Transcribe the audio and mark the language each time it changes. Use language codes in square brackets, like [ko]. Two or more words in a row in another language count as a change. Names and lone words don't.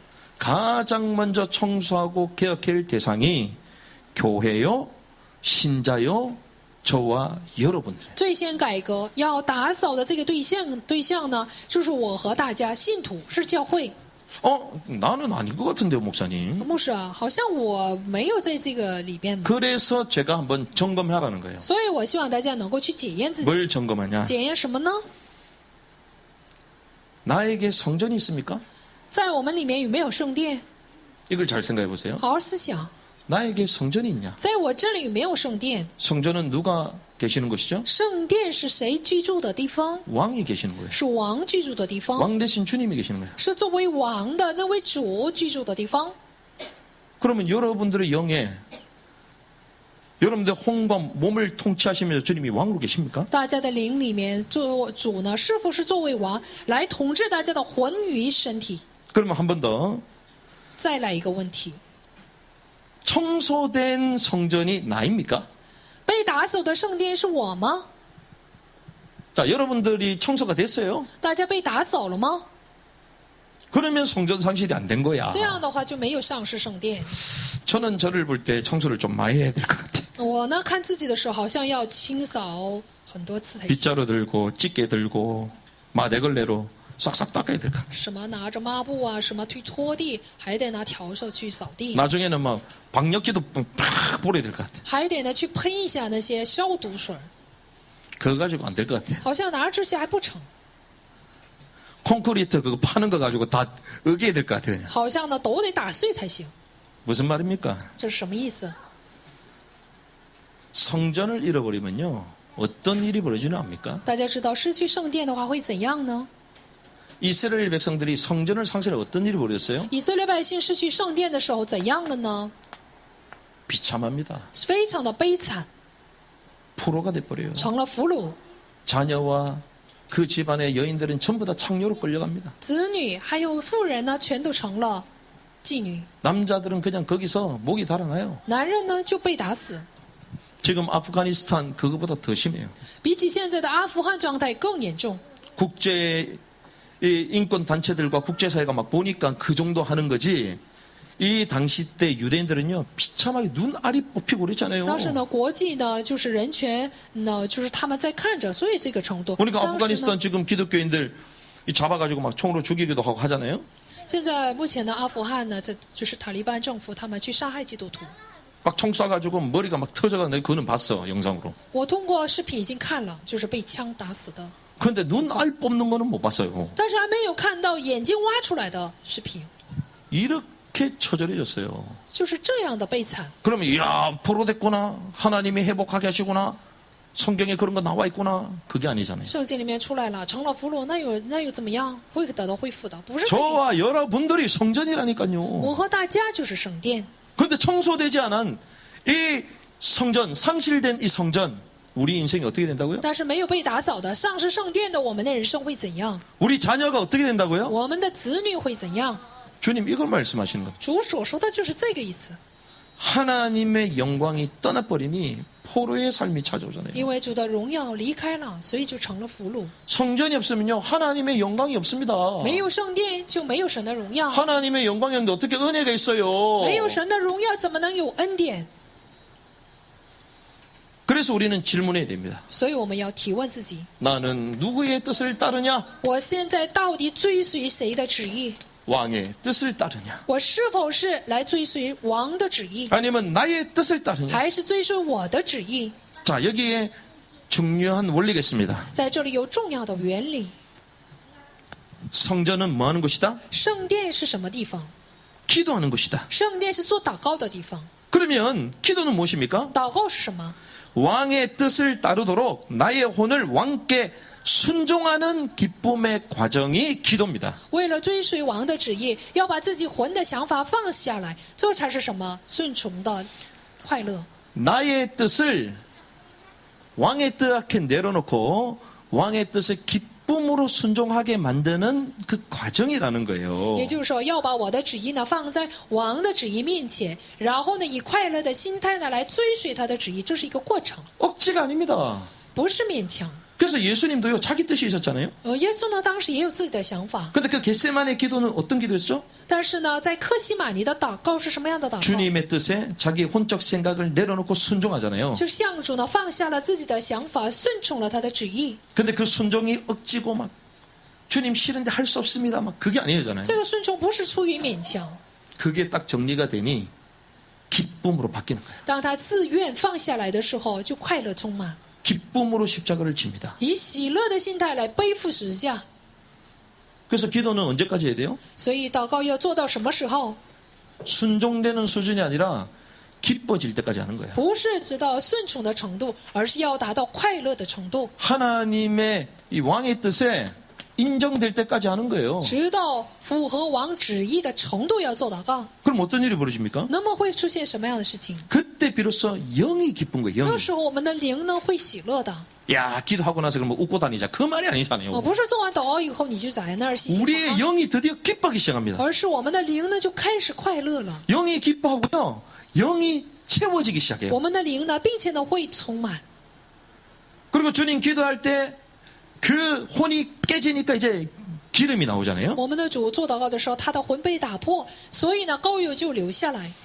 [ko] 가장 먼저 청소하고 개혁할 대상이 교회요, 신자요, 저와 여러분들. [zh] 最先改革要打扫的这个对象呢，就是我和大家信徒，是教会。 [ko] 나는 아닌 것 같은데요, 목사님. [zh] 牧师啊，好像我没有在这个里边， [ko] 그래서 제가 한번 점검하라는 거예요. [zh] 所以我希望大家能够去检验自己， [ko] 뭘 점검하냐? [zh] 检验什么呢？ [ko] 나에게 성전이 있습니까? [zh] 在我们里面有没有圣殿？ [ko] 이걸 잘 생각해 보세요. [zh] 好好思想， [ko] 나에게 성전이 있냐? [zh] 在我这里有没有圣殿？ [ko] 성전은 누가 계시는 것이죠? [zh] 圣殿是谁居住的地方？ [ko] 왕이 계시는 거예요. [zh] 是王居住的地方。 [ko] 왕 대신 주님이 계시는 거예요. [zh] 是作为王的那位主居住的地方。 [ko] 그러면 여러분들의 영에 여러분들 혼과 몸을 통치하시면서 주님이 왕으로 계십니까? [zh] 大家的灵里面，做主呢，是否是作为王来统治大家的魂与身体？ [ko] 그러면 한 번 더. [zh] 再来一个问题： [ko] 청소된 성전이 나입니까? [zh] 被打扫的圣殿是我吗？ [ko] 자, 여러분들이 청소가 됐어요? [zh] 大家被打扫了吗？ [ko] 그러면 성전 상실이 안 된 거야. [zh] 这样的话就没有丧失圣殿。 [ko] 저는 저를 볼 때 청소를 좀 많이 해야 될 것 같아요. [zh] 我呢，看自己的时候，好像要清扫很多次才行。 [ko] 빗자루 들고 찌개 들고 마대걸레로 싹싹 닦아야 될 것 같아요. [zh] 什么拿着抹布啊，什么去拖地，还得拿笤帚去扫地， [ko] 나중에는 막 방역기도 팍 뿌려야 될 것 같아요. [zh] 还得呢去喷一下那些消毒水， [ko] 그거 가지고 안 될 것 같아요. [zh] 好像拿着这些还不成， [ko] 콘크리트 그거 파는 거 가지고 다 어기야 될 것 같아요. [zh] 好像呢都得打碎才行。 [ko] 무슨 말입니까? [zh] 这是什么意思？ [ko] 성전을 잃어버리면요, 어떤 일이 벌어지는 압니까? [zh] 大家知道失去圣殿的话会怎样呢？ [ko] 이스라엘 백성들이 성전을 상실해 어떤 일이 벌어졌어요? [zh] 以色列百姓失去圣殿的时候怎样了呢？ [ko] 비참합니다. [zh] 非常的悲惨， [ko] 포로가 돼버려요. [zh] 成了俘虏， [ko] 자녀와 그 집안의 여인들은 전부 다 창녀로 끌려갑니다. [zh] 子女还有妇人呢，全都成了妓女， [ko] 남자들은 그냥 거기서 목이 달아나요. [zh] 男人呢就被打死， [ko] 지금 아프가니스탄 그거보다 더 심해요. [zh] 比起现在的阿富汗状态更严重。 [ko] 국제 인권 단체들과 국제사회가 막 보니까 그 정도 하는 거지. 이 당시 때 유대인들은요, 비참하게 눈알이 뽑히고 그랬잖아요. [zh] 当时呢，国际呢就是人权呢，就是他们在看着，所以这个程度。 [ko] 그러니까 [zh] 当时 아프가니스탄 呢， [ko] 지금 기독교인들 이 잡아가지고 막 총으로 죽이기도 하고 하잖아요. [zh] 现在目前的阿富汗呢，这就是塔利班政府他们去杀害基督徒。 [ko] 막 총 쏴가지고 머리가 막 터져가는데 그거는 봤어, 영상으로. [zh] 我通过视频已经看了，就是被枪打死的。 [ko] 그런데 눈 알 뽑는 거는 못 봤어요. [zh] 但是还没有看到眼睛挖出来的视频， [ko] 이렇게 처절해졌어요. [zh] 就是这样的悲惨。 [ko] 그러면 이야 포로됐구나. 하나님이 회복하게 하시구나. 성경에 그런 거 나와 있구나. 그게 아니잖아요. [zh] 圣经里面出来了，成了俘虏，那又怎么样？会得到恢复的，不是这个意思。 [ko] 저와 여러분들이 성전이라니까요. [zh] 我和大家就是圣殿， [ko] 그런데 청소되지 않은 이 성전, 상실된 이 성전, 우리 인생이 어떻게 된다고요? [zh] 但是没有被打扫的，丧失圣殿的，我们的人生会怎样？ [ko] 우리 자녀가 어떻게 된다고요? [zh] 我们的子女会怎样？ [ko] 주님 이걸 말씀하시는 겁니다. [zh] 主所说的就是这个意思。 [ko] 하나님의 영광이 떠나버리니 포로의 삶이 찾아오잖아요. [zh] 因为主的荣耀离开了，所以就成了俘虏。 [ko] 성전이 없으면요 하나님의 영광이 없습니다. [zh] 没有圣殿就没有神的荣耀， [ko] 하나님의 영광이 없는데 어떻게 은혜가 있어요? [zh] 没有神的荣耀怎么能有恩典？ [ko] 그래서 우리는 질문해야 됩니다. [zh] 所以我们要提问自己： [ko] 나는 누구의 뜻을 따르냐? [zh] 我现在到底追随谁的旨意？ [ko] 왕의 뜻을 따르냐? [zh] 我是否是来追随王的旨意， [ko] 아니면 나의 뜻을 따르냐? [zh] 还是追随我的旨意？ [ko] 자 여기에 중요한 원리가 있습니다. [zh] 在这里有重要的原理。 [ko] 성전은 뭐 하는 곳이다? [zh] 圣殿是什么地方？ [ko] 기도하는 곳이다. [zh] 圣殿是做祷告的地方。 [ko] 그러면 기도는 무엇입니까? [zh] 祷告是什么？ [ko] 왕의 뜻을 따르도록 나의 혼을 왕께 순종하는 기쁨의 과정이 기도입니다. [zh] 为了追随王的旨意，要把自己魂的想法放下来，这才是什么？顺从的快乐。 [ko] 나의 뜻을 왕의 뜻 앞에 내려놓고 왕의 뜻에 기쁨으로 순종하게 만드는 그 과정이라는 거예요. [zh] 也就是说，要把我的旨意呢放在王的旨意面前，然后呢以快乐的心态呢来追随他的旨意，这是一个过程， [ko] 억지가 아닙니다. [zh] 不是勉强。 [ko] 그래서 예수님도요 자기 뜻이 있었잖아요. [zh] 耶稣呢当时也有自己的想法， [ko] 근데 그 겟세마네 기도는 어떤 기도였죠? [zh] 但是呢在克西马尼的祷告是什么样的祷告？ [ko] 주님의 뜻에 자기 혼적 생각을 내려놓고 순종하잖아요. [zh] 就是向主呢放下了自己的想法，顺从了他的旨意。 [ko] 근데 그 순종이 억지고 막 주님 싫은데 할 수 없습니다. 막 그게 아니잖아요. [zh] 这个顺从不是出于勉强， [ko] 그게 딱 정리가 되니 기쁨으로 바뀌는 거예요. [zh] 当他自愿放下来的时候，就快乐充满， [ko] 기쁨으로 십자가를 집니다. [zh] 以喜乐的心态来背负十字架。 [ko] 그래서 기도는 언제까지 해야 돼요? [zh] 所以祷告要做到什么时候？ [ko] 순종되는 수준이 아니라 기뻐질 때까지 하는 거예요. [zh] 不是直到顺从的程度，而是要达到快乐的程度， [ko] 하나님의 이 왕의 뜻에 인정될 때까지 하는 거예요. [zh] 直到符合王旨意的程度要做祷告。 [ko] 그럼 어떤 일이 벌어집니까? [zh] 那么会出现什么样的事情？ [ko] 그때 비로소 영이 기쁜 거예요. [zh] 那 [ko] 영이. [zh] 时候我们的灵呢会喜乐的， [ko] 야 기도하고 나서 그러면 웃고 다니자. 그 말이 아니잖아요. [zh] 不是做完祷告以后你就在那儿嘻嘻哈 [ko] 우리의 [zh] 哈， [ko] 영이 드디어 기뻐하기 시작합니다. [zh] 而是我们的灵呢就开始快乐了。 [ko] 영이 기뻐하고요. 영이 채워지기 시작해요. [zh] 我们的灵呢，并且呢会充满。 [ko] 그리고 주님 기도할 때 그 혼이 깨지니까 이제 기름이 나오잖아요. [zh] 我们的主做祷告的时候，他的魂被打破，所以呢膏油就流下来。